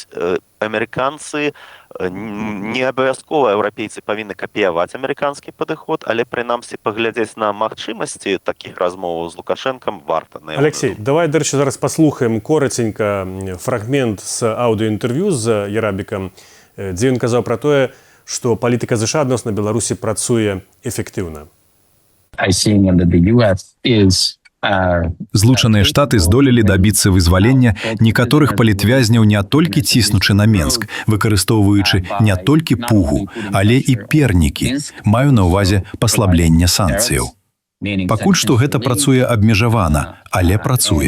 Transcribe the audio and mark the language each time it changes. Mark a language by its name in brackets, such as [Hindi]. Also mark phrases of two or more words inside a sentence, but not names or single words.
[Belarusian] Амерыканцы не абавязкова еўрапейцы павінны капіяваць амерыканскі падыход, але прынамсі паглядзець на магчымасці такіх размоваў з Лукашэнкам варта. Алексей, давай, дарэчы, зараз паслухаем коратенька фрагмент з аўдыоінтэрв'ю з Ярабікам, дзе ён казаў пра тое, што палітыка ЗША адносна Беларусі працуе эфектыўна. [English] I see that the U.S. [Belarusian] is Злучаныя Штаты здолелі дабіцца вызвалення некаторых палітвязняў не толькі ціснучы на Менск, выкарыстоўваючы не толькі пугу, але і пернікі. Маю на ўвазе паслаблення санкцыяў. Пакуль што гэта працуе абмежавана, але працуе.